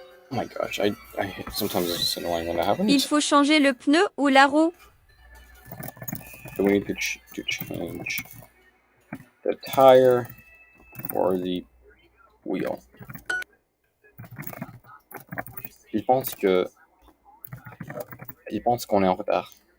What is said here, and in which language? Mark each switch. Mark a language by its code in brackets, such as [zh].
[en] Oh my gosh, I sometimes it's annoying when that happens. [fr] Il faut changer le pneu ou la roue. [en] So we need to change the tire or the wheel. [fr] Il pense qu'on est en retard.